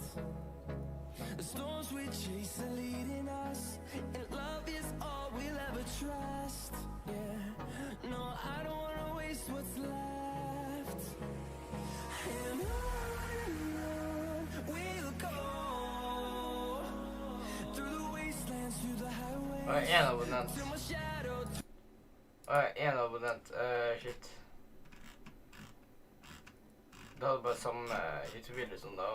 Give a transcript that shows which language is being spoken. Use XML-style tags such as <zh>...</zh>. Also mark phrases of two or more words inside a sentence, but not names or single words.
<en>The storms we chase are leading us, and love is all we'll ever trust. Yeah, no, I don't wanna waste what's left. And on we'll go through the wastelands, through the highways.</en> <no>En abonnent.</no> <en>Till my shadow</en> <no>En abonnent. Shit. Det hadde bare samme YouTube-bilde som da.</no>